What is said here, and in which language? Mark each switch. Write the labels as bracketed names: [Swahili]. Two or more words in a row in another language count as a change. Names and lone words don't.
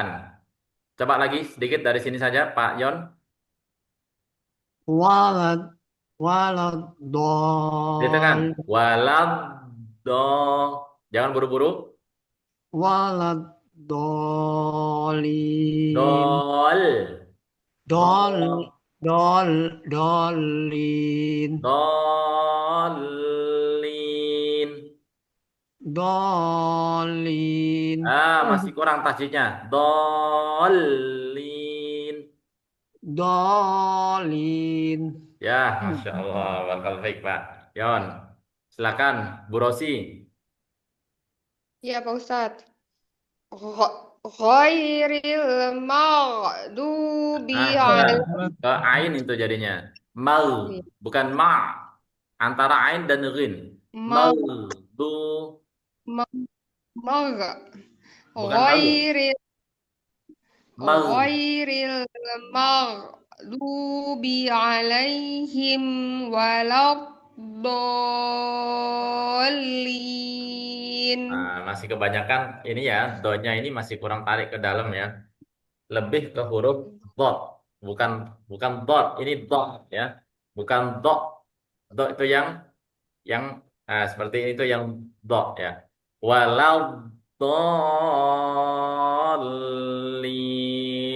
[Indonesian] Coba lagi sedikit dari sini saja, Pak Yon. Ditekan. [Arabic] Waladdallin. Walad do. [Indonesian] Jangan buru-buru. [Arabic] Waladdallin. Dol. Dol, dolin. Dolin. Dolin. [Indonesian] Masih kurang tasjidnya. [Arabic] Dolin. Dolin. [Indonesian] Ya, [Arabic] ما شاء الله. بارك الله فيك, [Indonesian] Pak Yon. Silakan, Bu Rosi. Ya, Pak Ustadz. [Arabic] غير المغضوب [Indonesian] Ke ain itu jadinya. Mal, bukan ma. Antara ain dan rin. Mal, du, mag bukan malu. Mal, [Arabic] غير المغضوب عليهم ولا الضالين. [Indonesian] masih kebanyakan ini ya, donya ini masih kurang tarik ke dalam ya. Lebih ke huruf dot, bukan bukan dot, ini dot ya. Bukan dot. Dot itu yang seperti itu yang dot ya. [Arabic] ولا الضالين.